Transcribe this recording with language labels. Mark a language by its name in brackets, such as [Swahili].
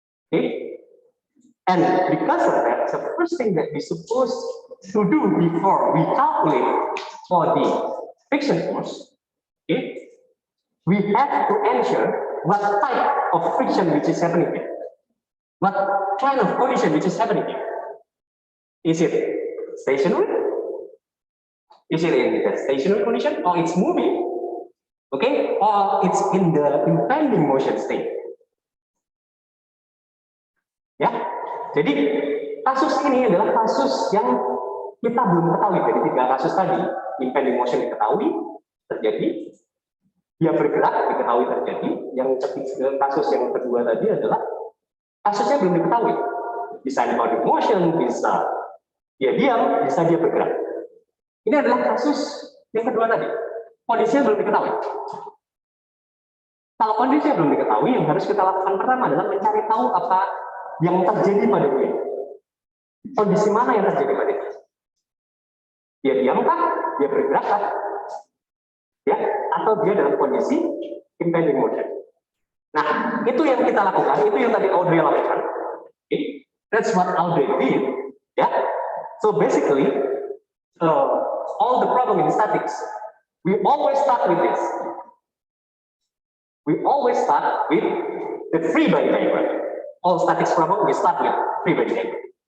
[English] Okay, and because of that, the first thing that we're supposed to do before we calculate for the friction force, okay, we have to ensure what type of friction which is happening here, what kind of condition which is happening here. Is it stationary? Is it in the stationary condition, or it's moving? Okay, or it's in the impending motion state. [Indonesian] Ya, jadi kasus ini adalah kasus yang kita belum ketahui dari tiga kasus tadi. Impending motion diketahui terjadi, dia bergerak diketahui terjadi. Yang ketiga, kasus yang kedua tadi adalah kasusnya belum diketahui. Bisa di body motion, bisa dia diam, bisa dia bergerak. Ini adalah kasus yang kedua tadi. Kondisinya belum diketahui. Kalau kondisinya belum diketahui, yang harus kita lakukan pertama adalah mencari tahu apa yang terjadi pada dia. Kondisi mana yang terjadi pada dia? Dia diamkah? Dia bergerakkah? Ya, atau dia dalam kondisi impending motion. Nah, itu yang kita lakukan, itu yang tadi Audrey lakukan. [English] Okay. That's what Audrey did. Ya, so basically all the problem in statics, we always start with this. We always start with the free body diagram. All statics problem we start with free body diagram.